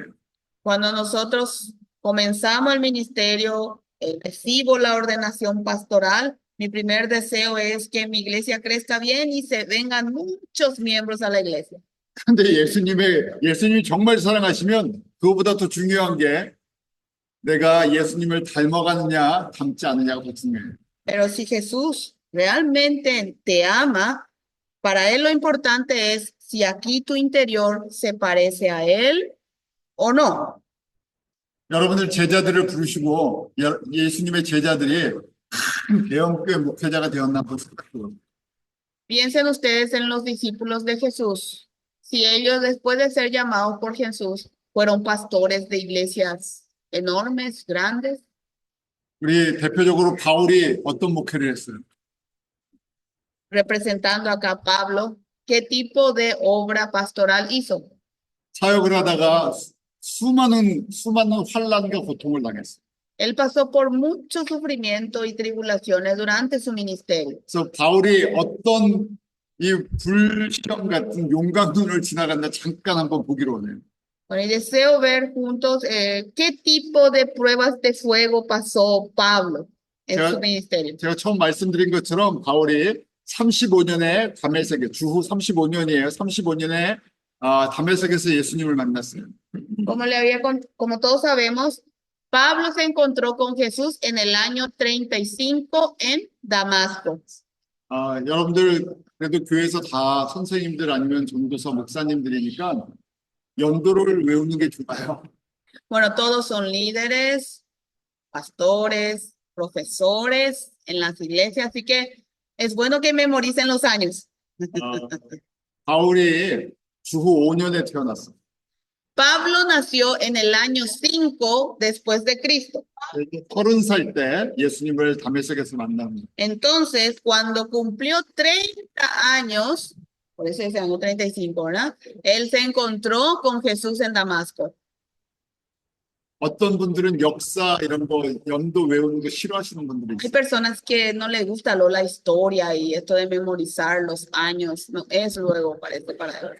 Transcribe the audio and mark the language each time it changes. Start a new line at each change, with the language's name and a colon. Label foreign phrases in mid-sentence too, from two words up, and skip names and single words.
Spanish: Cuando nosotros comenzamos el ministerio, recibo la ordenación pastoral, mi primer deseo es que mi iglesia crezca bien y se vengan muchos miembros a la iglesia.
Korean: 근데 예수님이 정말 사랑하시면 그거보다 더 중요한 게 내가 예수님을 닮아가느냐 닮지 않느냐가 더 중요해요.
Spanish: Pero si Jesús realmente te ama, para él lo importante es si aquí tu interior se parece a él o no.
Korean: 여러분들 제자들을 부르시고 예수님의 제자들이 큰 대형교회 목회자가 되었나 한번 생각해 보세요.
Spanish: Piensen ustedes en los discípulos de Jesús. Si ellos, después de ser llamados por Jesús, fueron pastores de iglesias enormes, grandes.
Korean: 우리 대표적으로 바울이 어떤 목회를 했어요?
Spanish: Representando acá a Pablo, ¿qué tipo de obra pastoral hizo?
Korean: 사역을 하다가 수많은 환난과 고통을 당했어요.
Spanish: Él pasó por mucho sufrimiento y tribulaciones durante su ministerio.
Korean: 그래서 바울이 어떤 이 불시험 같은 용광로를 지나간다 잠깐 한번 보기로 원해요.
Spanish: Bueno, y deseo ver juntos qué tipo de pruebas de fuego pasó Pablo en su ministerio.
Korean: 제가 처음 말씀드린 것처럼 바울이 35년에 다메섹에 주후 35년이에요. 35년에 다메섹에서 예수님을 만났어요.
Spanish: Como todos sabemos, Pablo se encontró con Jesús en el año 35 en Damasco.
Korean: 여러분들 그래도 교회에서 다 선생님들 아니면 전도사 목사님들이니까 연도를 외우는 게 좋아요.
Spanish: Bueno, todos son líderes, pastores, profesores en las iglesias, así que es bueno que memoricen los años.
Korean: 바울이 주후 5년에 태어났어요.
Spanish: Pablo nació en el año 5 después de Cristo.
Korean: 30살 때 예수님을 다메섹에서 만납니다.
Spanish: Entonces, cuando cumplió 30 años, por eso ese año 35, ¿verdad? Él se encontró con Jesús en Damasco.
Korean: 어떤 분들은 역사 이런 거 연도 외우는 거 싫어하시는 분들이
Spanish: Hay
Korean: 있어요.
Spanish: personas que no les gusta la historia y esto de memorizar los años, no es luego parece para él.